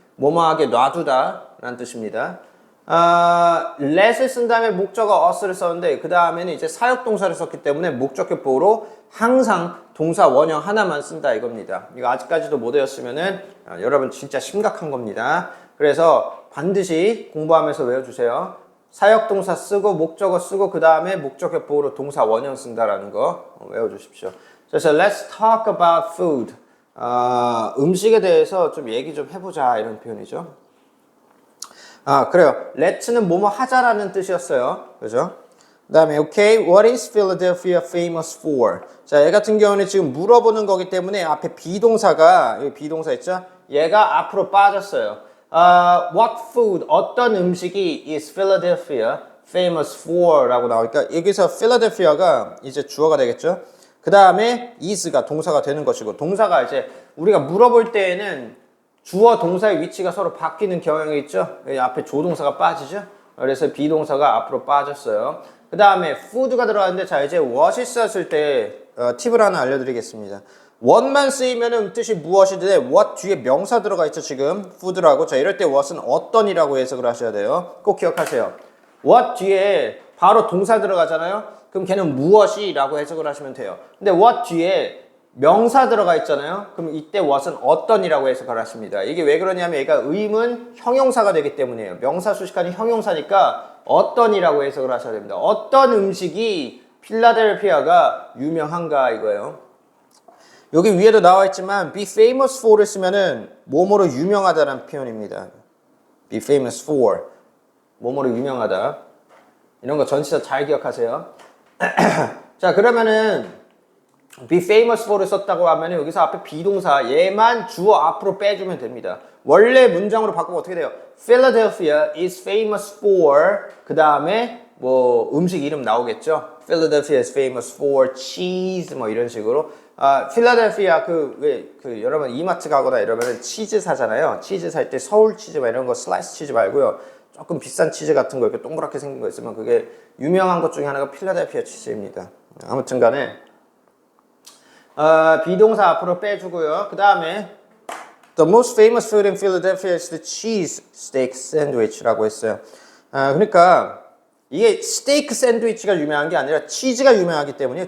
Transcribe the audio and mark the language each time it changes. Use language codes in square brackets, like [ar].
[ko] 뭐뭐하게 놔두다 라는 뜻입니다. let을 쓴 다음에 목적어 us를 썼는데 그 다음에는 이제 사역동사를 썼기 때문에 목적격보로 항상 동사 원형 하나만 쓴다 이겁니다. 이거 아직까지도 못 외웠으면은 여러분 진짜 심각한 겁니다. 그래서 반드시 공부하면서 외워주세요. 사역동사 쓰고 목적어 쓰고 그 다음에 목적격보로 동사 원형 쓴다라는 거 외워주십시오. 그래서 [en] let's talk about food. [ko] 음식에 대해서 좀 얘기 좀 해보자 이런 표현이죠. 그래요. let는 뭐뭐 하자라는 뜻이었어요. 그죠? 그 다음에 [en] okay, what is Philadelphia famous for? [ko] 자, 얘 같은 경우는 지금 물어보는 거기 때문에 앞에 비동사가 여기 비동사 있죠? 얘가 앞으로 빠졌어요. [en] What food, [ko] 어떤 음식이 [en] is Philadelphia famous for? [ko] 라고 나오니까 여기서 Philadelphia가 이제 주어가 되겠죠? 그 다음에 is가 동사가 되는 것이고 동사가 이제 우리가 물어볼 때에는 주어 동사의 위치가 서로 바뀌는 경향이 있죠. 여기 앞에 조동사가 빠지죠. 그래서 비동사가 앞으로 빠졌어요. 그 다음에 food가 들어갔는데 자 이제 what이 썼을 때 팁을 하나 알려드리겠습니다. what만 쓰이면 뜻이 무엇이든 what 뒤에 명사 들어가 있죠. 지금 food라고. 자 이럴 때 what은 어떤이라고 해석을 하셔야 돼요. 꼭 기억하세요. what 뒤에 바로 동사 들어가잖아요. 그럼 걔는 무엇이라고 해석을 하시면 돼요. 근데 what 뒤에 명사 들어가 있잖아요. 그럼 이때 what은 어떤이라고 해석을 하십니다. 이게 왜 그러냐면 얘가 의문 형용사가 되기 때문이에요. 명사 수식하는 형용사니까 어떤이라고 해석을 하셔야 됩니다. 어떤 음식이 필라델피아가 유명한가 이거예요. 여기 위에도 나와 있지만 be famous for를 쓰면은 뭐뭐로 유명하다라는 표현입니다. be famous for 뭐뭐로 유명하다. 이런 거 전치사 잘 기억하세요. 자 그러면은 be famous for를 썼다고 하면 여기서 앞에 비동사 얘만 주어 앞으로 빼주면 됩니다. 원래 문장으로 바꾸면 어떻게 돼요? [en] Philadelphia is famous for [ko] 그 다음에 뭐 음식 이름 나오겠죠? [en] Philadelphia is famous for cheese [ko] 뭐 이런 식으로 필라델피아 그 여러분 이마트 가거나 이러면 치즈 사잖아요. 치즈 살 때 서울 치즈 막 이런 거 슬라이스 치즈 말고요. 조금 비싼 치즈 같은 거 이렇게 동그랗게 생긴 거 있으면 그게 유명한 것 중에 하나가 필라델피아 치즈입니다. 아무튼 간에 비동사 앞으로 빼주고요. 그 다음에 [en] The most famous food in Philadelphia is the cheese steak sandwich라고 했어요. [ko] 그러니까 이게 스테이크 샌드위치가 유명한 게 아니라 치즈가 유명하기 때문이에요.